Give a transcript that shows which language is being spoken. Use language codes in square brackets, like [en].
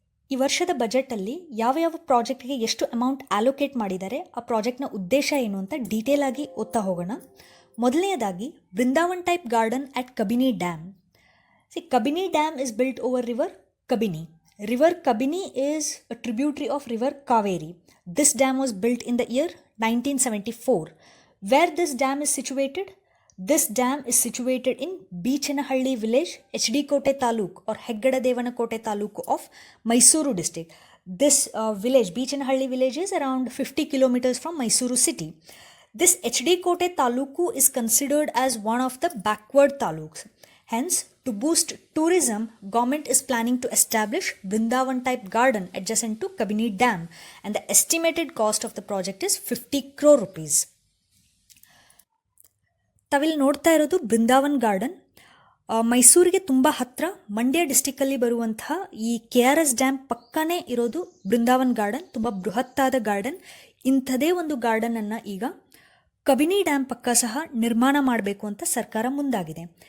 [kn] ಈ ವರ್ಷದ ಬಜೆಟಲ್ಲಿ ಯಾವ ಪ್ರಾಜೆಕ್ಟ್ಗೆ ಎಷ್ಟು ಅಮೌಂಟ್ ಅಲೋಕೇಟ್ ಮಾಡಿದ್ದಾರೆ, ಆ ಪ್ರಾಜೆಕ್ಟ್ನ ಉದ್ದೇಶ ಏನು ಅಂತ ಡೀಟೇಲ್ ಆಗಿ ಓದ್ತಾ ಹೋಗೋಣ. ಮೊದಲನೆಯದಾಗಿ, [en] Brindavan type garden at Kabini dam. Kabini dam is built over river Kabini. River Kabini is a tributary of river Kaveri. This dam was built in the year 1974. Where this dam is situated? This dam is situated in Beechanahalli village, HD Kote Taluk or Heggadadevanakkote Taluk of Mysuru district. This village, Beechanahalli village, is around 50 kilometers from Mysuru city. This HD Kote Taluku is considered as one of the backward taluks. Hence, to boost tourism, government is planning to establish Vrindavan type garden adjacent to Kabini Dam, and the estimated cost of the project is 50 crore rupees. [kn] ತಾವಿಲ್ಲಿ ನೋಡ್ತಾ ಇರೋದು Brindavan garden. ಮೈಸೂರಿಗೆ ತುಂಬ ಹತ್ತಿರ, ಮಂಡ್ಯ ಡಿಸ್ಟಿಕ್ಕಲ್ಲಿ ಬರುವಂತಹ ಈ KRS dam ಪಕ್ಕನೇ ಇರೋದು Brindavan garden. ತುಂಬ ಬೃಹತ್ತಾದ garden. ಇಂಥದೇ ಒಂದು ಗಾರ್ಡನನ್ನು ಈಗ ಕಬಿನಿ ಡ್ಯಾಮ್ ಪಕ್ಕ ಸಹ ನಿರ್ಮಾಣ ಮಾಡಬೇಕು ಅಂತ ಸರ್ಕಾರ ಮುಂದಾಗಿದೆ.